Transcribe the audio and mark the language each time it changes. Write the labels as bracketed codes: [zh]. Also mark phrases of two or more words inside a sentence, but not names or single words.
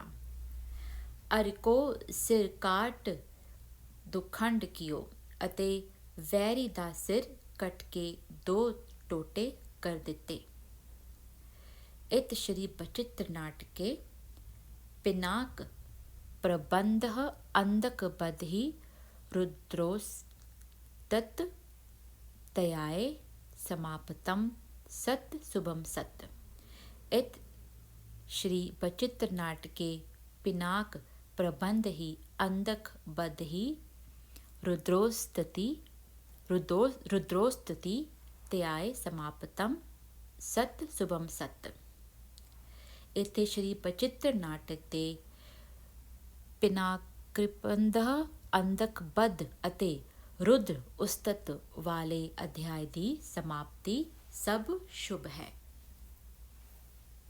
[bra] ਅਰ ਕੋ ਸਿਰ ਕਾਟ ਦੁਖੰਡ ਕੀਓ, [pa] ਅਤੇ ਵੈਰੀ ਦਾ ਸਿਰ ਕੱਟ ਕੇ 2 ਟੋਟੇ ਕਰ ਦਿੱਤੇ। [bra] ਇਤ ਸ਼੍ਰੀ ਬਚਿੱਤਰ ਨਾਟਕੇ ਪਿਨਾਕ ਪ੍ਰਬੰਧः ਅੰਧਕ ਬਧਿ रुद्रोस्तत् तयाय समापतम सत शुभम सत। इत श्री बचित्र नाटके पिनाक प्रबंध ही अंधक बध ही रुद्रोस्तति तयाय समापतम सत शुभम सत। [pa] ਇੱਥੇ ਸ਼੍ਰੀ ਬਚਿੱਤਰ ਨਾਟਕ ਦੇ ਪਿਨਾਕ੍ਰਿਪੰਧ ਅੰਧਕ ਬਧ ਅਤੇ ਰੁਦਰ ਉਸਤਤ ਵਾਲੇ ਅਧਿਆਇ ਦੀ ਸਮਾਪਤੀ ਸਭ ਸ਼ੁਭ ਹੈ।